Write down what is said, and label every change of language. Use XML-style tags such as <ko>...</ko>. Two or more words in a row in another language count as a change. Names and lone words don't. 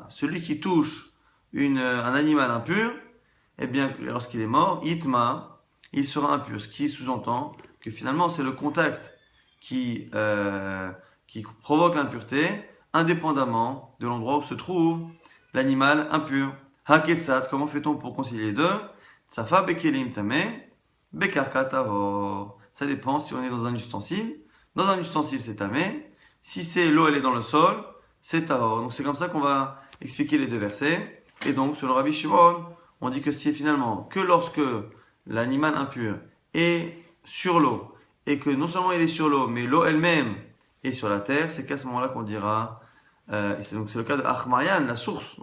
<fr>Celui qui touche un animal impur, eh bien, lorsqu'il est mort, yitma, il sera impur. Ce qui sous-entend que finalement, c'est le contact qui provoque l'impureté, indépendamment de l'endroit où se trouve l'animal impur. Haketsat, comment fait-on pour concilier les deux?</fr> <he>צפה בכלים טמא, בקרקע טהור.</he> <fr>Ça dépend si on est dans un ustensile. Dans un ustensile, c'est tamé. Si c'est l'eau, elle est dans le sol, c'est tavor. Donc c'est comme ça qu'on va expliquer les deux versets. Et donc, selon Rabbi Shimon, on dit que c'est finalement que lorsque l'animal impur est sur l'eau, et que non seulement il est sur l'eau, mais l'eau elle-même est sur la terre, c'est qu'à ce moment-là qu'on dira, et c'est le cas de Achmarian, la source.</fr>